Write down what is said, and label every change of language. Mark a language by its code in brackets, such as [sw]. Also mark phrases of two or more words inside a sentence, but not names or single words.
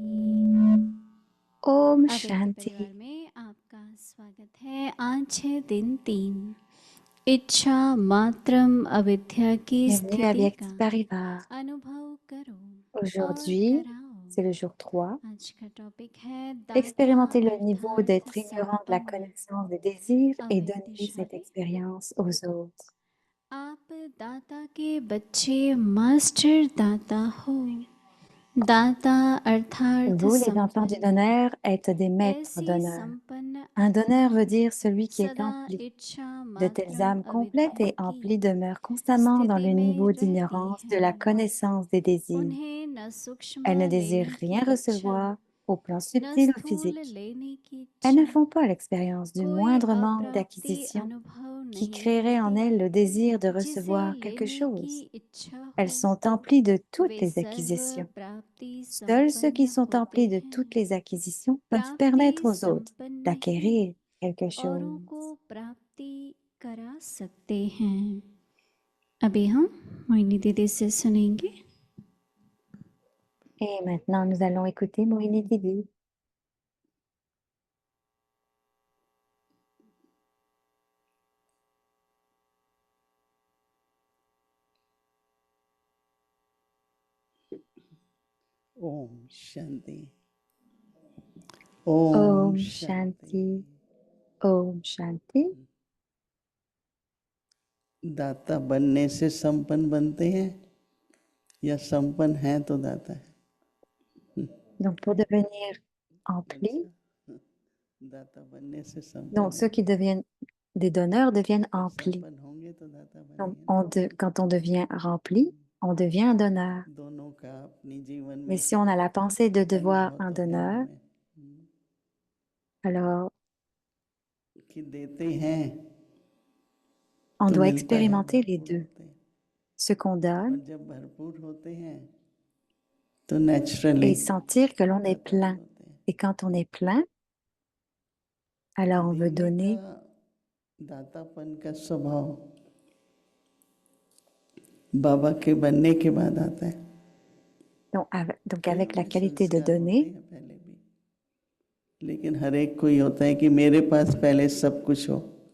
[hi] Om अव्यक्त परिवार Shanti. में आपका स्वागत है। आज है दिन 3, इच्छा मात्रम अविद्या की [fr] Bienvenue à [hi] स्थिति [fr] Vyakt [hi] का [fr] Parivar. [hi] अनुभव करो और [fr] Aujourd'hui, [hi] कराओ। [fr] c'est le jour 3. [hi] आज का टॉपिक है दाता [fr] Expérimenter le niveau [hi] अर्थात [fr] d'être ignorant de la [hi] संपन्न [fr] connaissance des désirs et donner cette [hi] अविद्याशाली। [fr] expérience aux autres. [hi] आप दाता के बच्चे मास्टर दाता हो। दाता अर्थात [fr] Vous, les enfants du [hi] संपन्न, [fr] donneur, êtes des maîtres [hi] ऐसी [fr] donneurs. [hi] संपन्न [fr] Un donneur veut [hi] आत्मा [fr] dire celui qui est [hi] सदा [fr] empli. [hi] इच्छा [fr] De telles [hi] मात्रम [fr] âmes complètes [hi] अविद्या [fr] et [hi] की [fr] emplies demeurent constamment dans [hi] स्थिति [fr] le [hi] में [fr] niveau [hi] रहती [fr] d'ignorance de la [hi] हैं। [fr] connaissance des désirs. [hi] उन्हें न सूक्ष्म [fr] Elles ne désirent [hi] लेने [fr] rien [hi] की इच्छा, [fr] recevoir au plan [hi] न [fr] subtil ou [hi] स्थूल [fr] physique. [hi] लेने की [fr] Elles ne [hi] इच्छा। [fr] font pas l'expérience du [hi] कोई [fr] moindre manque [hi] अप्राप्ति [fr] d'acquisition [hi] अनुभव [fr] qui [hi] नहीं [fr] créerait en [hi] होती। [fr] elles le désir de [hi] जिसे [fr] recevoir quelque [hi] लेने की [fr] chose. [hi] इच्छा [fr] Elles [hi] हो, [fr] sont emplies de toutes [hi] वे [fr] les [hi] सर्व [fr] acquisitions. [hi] प्राप्ति [fr] Seuls ceux qui [hi] संपन्न [fr] sont [hi] होते [fr] emplis de [hi] हैं। [fr] toutes les acquisitions peuvent [hi] प्राप्ति [fr] permettre aux autres [hi] संपन्न ही [fr] d'acquérir quelque [hi] औरों chose. को प्राप्ति करा सकते हैं। अभी हम मोहिनी दीदी से सुनेंगे। [fr] Et maintenant, nous allons écouter Mohini Didi. [hi] ओम शांति। ओम शांति. ओम शांति. दाता बनने से संपन्न बनते हैं या संपन्न हैं तो दाता है? [fr] Donc, pour devenir emplis, [hi] दाता बनने से संपन्न, [fr] donc ceux qui deviennent des donneurs deviennent emplis. [hi] संपन्न होंगे तो दाता [fr] Donc, [hi] बनेंगे। [fr] quand on devient rempli, on devient un donneur. [hi] दोनों का अपनी जीवन में [fr] Mais si on a la pensée de devoir un [hi] अनुभव तो है [fr] donneur, [hi] हमें [fr] alors [hi] कि देते हैं [fr] on [hi] तो [fr] doit [hi] मिलता है, [fr] expérimenter les [hi] भरपूर [fr] deux. [hi] होते हैं। [fr] Ce qu'on [hi] और [fr] donne [hi] जब भरपूर होते हैं तो नेचुरली [fr] et sentir que l'on est [hi] दाता भी [fr] plein. [hi] होते हैं। [fr] Et quand on est plein, alors on veut [hi] देने [fr] donner. [hi] का, दातापन का स्वभाव बाबा के बनने के बाद आता है। [fr] Donc avec la [hi] हमें [fr] qualité de [hi] संस्कार होते [fr] donner, [hi] हैं पहले भी, लेकिन हर एक कोई होता है कि मेरे पास पहले सब कुछ हो।